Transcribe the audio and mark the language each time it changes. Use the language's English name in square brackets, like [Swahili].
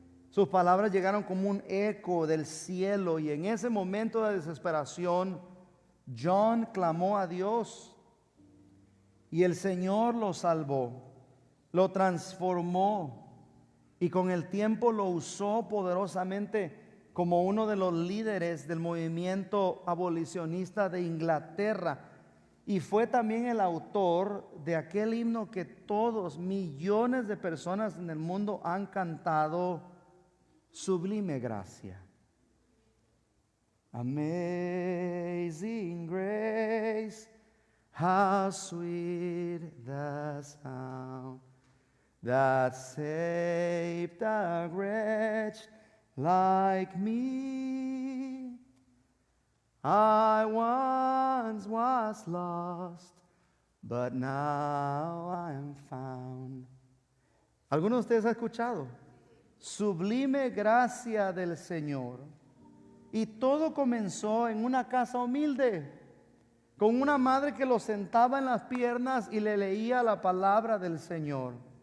[Spanish] Sus palabras llegaron como un eco del cielo, y en ese momento de desesperación, John clamó a Dios, y el Señor lo salvó, lo transformó, y con el tiempo lo usó poderosamente como uno de los líderes del movimiento abolicionista de Inglaterra. Y fue también el autor de aquel himno que todos, millones de personas en el mundo han cantado, Sublime Gracia. [English] Amazing grace, how sweet the sound that saved a wretch like me. I once was lost, but now I am found. [Spanish] ¿Alguno de ustedes ha escuchado? Sublime gracia del Señor. Y todo comenzó en una casa humilde, con una madre que lo sentaba en las piernas y le leía la palabra del Señor.